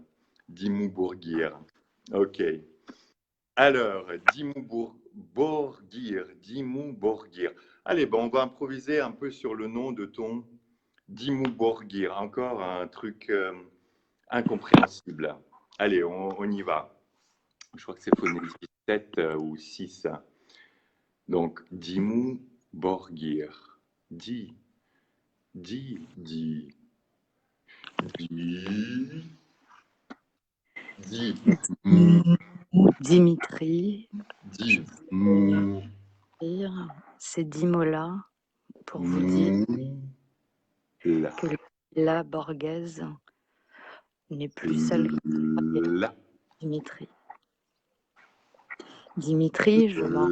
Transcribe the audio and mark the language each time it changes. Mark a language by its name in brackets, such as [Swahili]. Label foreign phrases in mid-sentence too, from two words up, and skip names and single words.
[French] Dimmu Borgir. Ok. Alors, Dimmu Borgir. Allez, bon, on va improviser un peu sur le nom de ton Dimmu Borgir. Encore un truc incompréhensible. Allez, on y va. Je crois que c'est phonétique 7 ou 6. Donc, Dimmu Borgir. Di, di, di, di, di, Dimitri, di, mu, c'est Dimola pour vous dire la, que la Borghese n'est plus celle que la, Dimitri. Dimitri, je m'en